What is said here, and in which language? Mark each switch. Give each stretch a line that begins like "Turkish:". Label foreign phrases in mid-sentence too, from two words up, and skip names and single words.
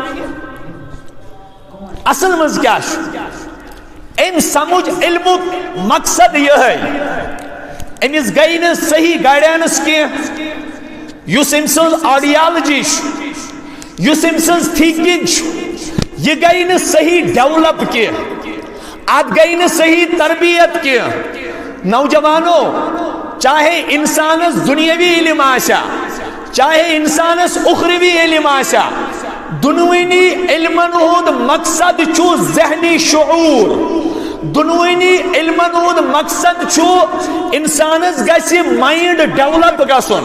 Kashmiri: اصل منٛز کیٛاہ چھُ أمۍ سمجھ علمُک مقصد یِہوٚے، أمِس گٔے نہٕ صحیح گایڈنس کینٛہہ، یُس أمۍ سٕنٛز آڈیالجی چھُ، یُس أمۍ سٕنٛز تھنکنگ چھُ، یہِ گٔے نہٕ صحیح ڈیولپ کینٛہہ، ات گئی نہ صحیح تربیت کی. نوجوانو چاہے انسانس دنیاوی علم آشا چاہے انسانس اخروی علم آشا، دنوینی علمن ہند مقصد چھو ذہنی شعور، دنوینی علمن ہند مقصد چھو انسانس گژھِ
English: mind develop
Kashmiri: گژھن.